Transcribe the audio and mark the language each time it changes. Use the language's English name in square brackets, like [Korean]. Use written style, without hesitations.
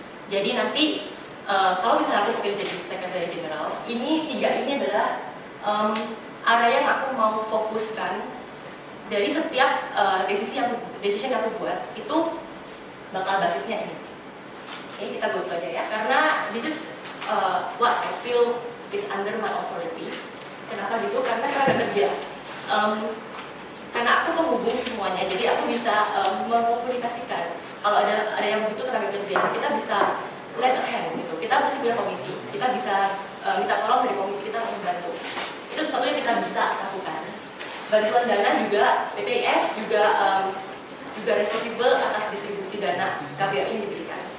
[Indonesian] Jadi nanti kalau misalnya aku pilih jadi Secretary General, ini tiga ini adalah area yang aku mau fokuskan dari setiap decision yang aku buat itu bakal basisnya ini. Oke, kita [English] go through [Indonesian] aja ya. Karena [English] this is what I feel is under my authority. [Indonesian] Kenapa gitu? Karena kerja. Karena aku menghubung semuanya, jadi aku bisa mengkomunikasikan. Kalau ada yang butuh tenaga kerja, kita bisa [English] lend a hand [Indonesian] gitu. Kita masih punya komite, kita bisa minta tolong dari komite kita untuk membantu. Itu sesuatu yang kita bisa lakukan. Bantuan dana juga, PPIS juga responsible atas distribusi dana KBRI yang diberikan.